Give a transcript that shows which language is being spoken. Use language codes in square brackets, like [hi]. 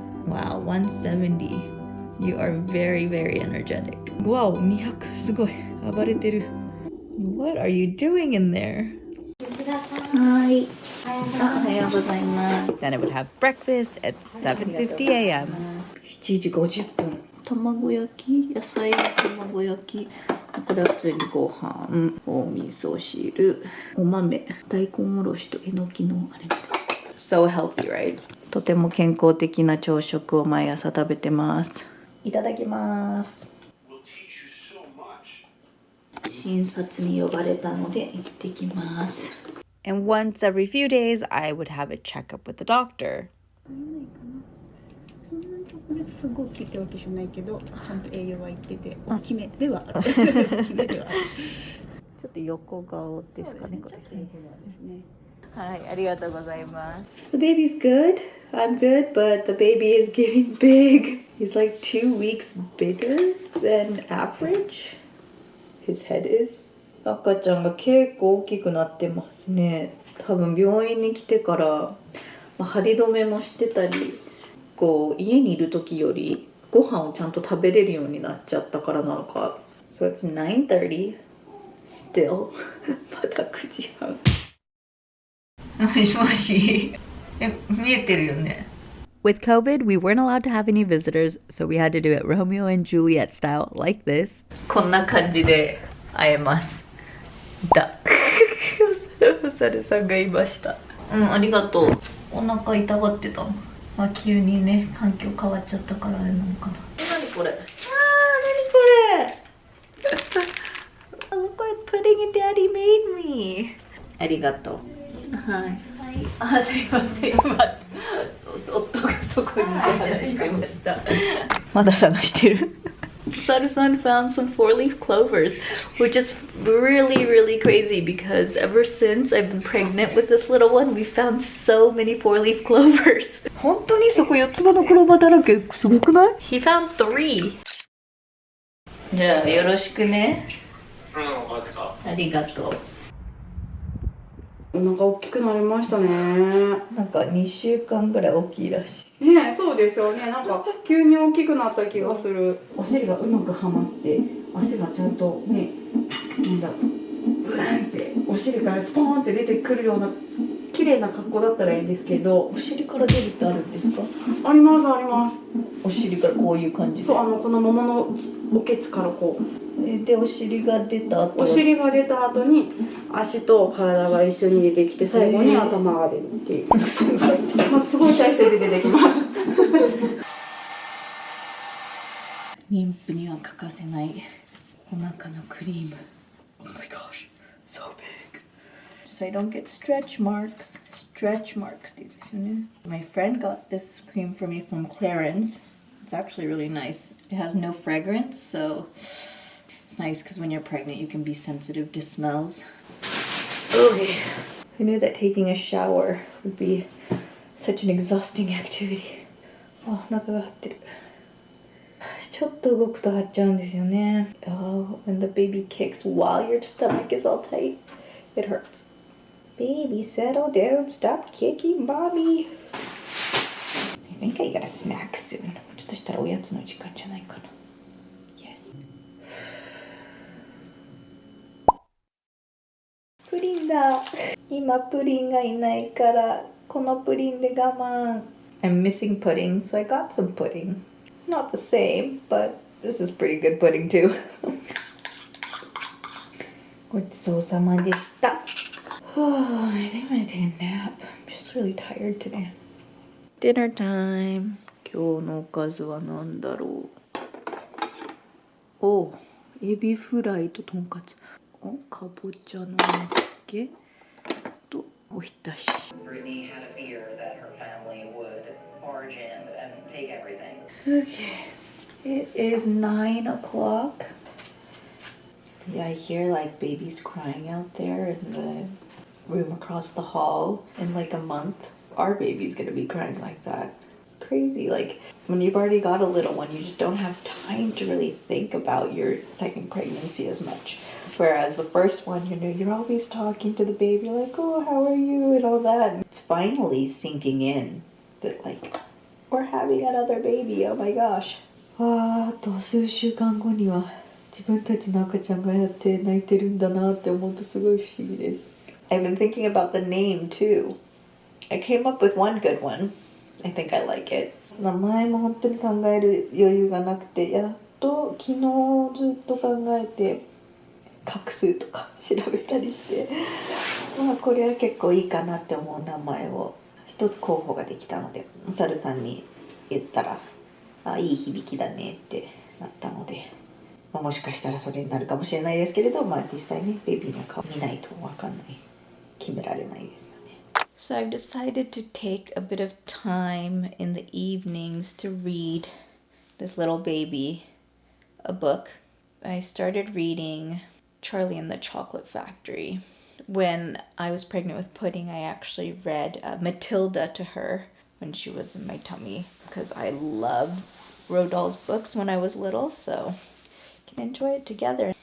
[en] Wow, 170. You are very, very energetic. Wow, 200. [ja] すごい。暴れてる。 [en] What are you doing in there? Hi. [ja] おはようございます。 [en] Then I would have breakfast at 7:50 a.m. [ja] 7時50分。卵焼き、野菜の卵焼き。これは普通にご飯、お味噌汁、お豆、大根おろしとえのきのあれ。 [en] So healthy, right? [ja] とても健康的な朝食を毎朝食べてます。いただきます。診察に呼ばれたので行ってきます。 [en] And once every few days, I would have a checkup with the doctor. [ja] 特別すごい大きいってわけじゃないけど、ちゃんと栄養は言ってて大きめではある。大きめではある。ちょっと横顔ですかね、これ。ですね。はい、ありがとうございます。 [en] So the baby's good. I'm good, but the baby is getting big. He's like 2 weeks bigger than average. His head is. [ja] 赤ちゃんが結構大きくなってますね。多分病院に来てから、張り止めもしてたり、こう家にいる時よりご飯をちゃんと食べれるようになっちゃったからなのか。 [en] So it's 9:30 still [ja] まだ9時半。もしもし。見えてるよね。 [en] With COVID, we weren't allowed to have any visitors, so we had to do it Romeo and Juliet style, like this. [ja] こんな感じで会えます。だ。お猿さんが言いました。ありがとう。お腹痛がってたの。急にね、環境変わっちゃったからあれなのかな。何これ。何これ。 [en] Look what pudding Daddy made me. [ja] ありがとう。はい。すいません。今、夫がそこに話してました。まだ探してる。 [en] Saru-san found some 4-leaf clovers, which is really, really crazy because ever since I've been pregnant with this little one, we found so many 4-leaf clovers. [ja] 本当にそこ4つ葉のクローバーだらけ、すごくない？ [en] He found 3. [ja] じゃあよろしくね。ありがとう。お腹大きくなりましたね。なんか2週間ぐらい大きいらしい。ね、そうですよね。なんか急に大きくなった気がする。お尻がうまくはまって足がちゃんとね、なんだブーンってお尻からスポーンって出てくるような綺麗な格好だったらいいんですけど。お尻から出るってあるんですか？ありますあります。お尻からこういう感じで。そう、このもものおけつからこう。でお尻が出た後。お尻が出た後に足と体が一緒に出てきて最後に頭が出るっていう。すごい体勢で出てきます。妊婦には欠かせないお腹のクリーム。 [en] Oh my gosh, so big. So I don't get stretch marks. [ja] Stretch marks って言うんですよね。 [en] My friend got this cream for me from Clarins. It's actually really nice. It has no fragrance, so it's nice because when you're pregnant you can be sensitive to smells. Okay. I knew that taking a shower would be such an exhausting activity. [ja] あ、中が張ってる。ちょっと動くと張っちゃうんですよね。 [en] Oh, when the baby kicks while your stomach is all tight, it hurts. Baby, settle down. Stop kicking, mommy. I think I got a snack soon. [ja] ちょっとしたらおやつの時間じゃないかな。 [en] Yes. [ja] プリンだ。今プリンがいないからこのプリンで我慢。 [en] I'm missing pudding, so I got some pudding. Not the same, but this is pretty good pudding too. [ja] ごちそうさまでした。 [en] I think I'm gonna take a nap. I'm just really tired today. Dinner time. [ja] 今日のおかずは何だろう。お、エビフライととんかつ。お、かぼちゃの煮つけとおひたし。 [en] Brittany had a fear that her family would barge in and take everything. Okay, it is 9 o'clock. Yeah, I hear like babies crying out there in the room across the hall. In like a month, our baby's gonna be crying like that. It's crazy. Like when you've already got a little one, you just don't have time to really think about your second pregnancy as much. Whereas the first one, you know, you're always talking to the baby like, oh, how are you and all that. And it's finally sinking in that like, we're having another baby. Oh my gosh. [ja] あと数週間後には自分たちの赤ちゃんがやって泣いてるんだなって思うとすごい不思議です。 [en] I've been thinking about the name too. I came up with one good one. I think I like it. [ja] 名前も本当に考える余裕がなくて、やっと昨日ずっと考えて画数とか調べたりして、まあこれは結構いいかなって思う名前を一つ候補ができたので、お猿さんに言ったら、あ、いい響きだねってなったので、まあ、もしかしたらそれになるかもしれないですけれど、まあ実際ねベビーの顔見ないと分かんない、決められないですよね。 [en] So I've decided to take a bit of time in the evenings to read this little baby a book. I started reading Charlie and the Chocolate Factory. When I was pregnant with Pudding, I actually read Matilda to her when she was in my tummy because I loved Roald Dahl's books when I was little, so we can enjoy it together.